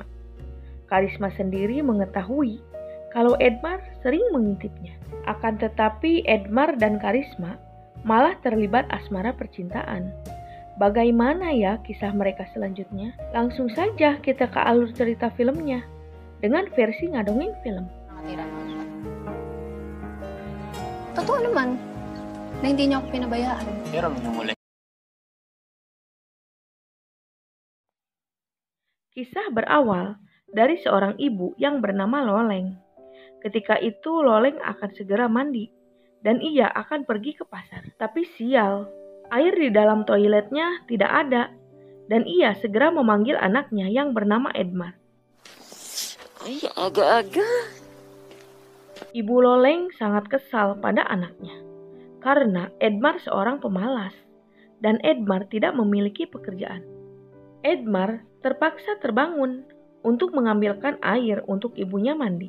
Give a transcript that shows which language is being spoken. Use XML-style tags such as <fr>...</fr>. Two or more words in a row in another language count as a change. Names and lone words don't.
<id>Karisma sendiri mengetahui kalau Edmar sering mengintipnya. Akan tetapi Edmar dan Karisma malah terlibat asmara percintaan. Bagaimana ya kisah mereka selanjutnya? Langsung saja kita ke alur cerita filmnya dengan versi ngadongeng film.</id> <tl>Totoo naman na hindi niyo ako pinabayaan. Pero minumulay.</tl> <id>Kisah berawal dari seorang ibu yang bernama Loleng. Ketika itu Loleng akan segera mandi dan ia akan pergi ke pasar. Tapi sial, air di dalam toiletnya tidak ada dan ia segera memanggil anaknya yang bernama Edmar.</id> <tl>Ay, aga-aga.</tl> <id>Ibu Loleng sangat kesal pada anaknya karena Edmar seorang pemalas dan Edmar tidak memiliki pekerjaan. Edmar terpaksa terbangun untuk mengambilkan air untuk ibunya mandi.</id>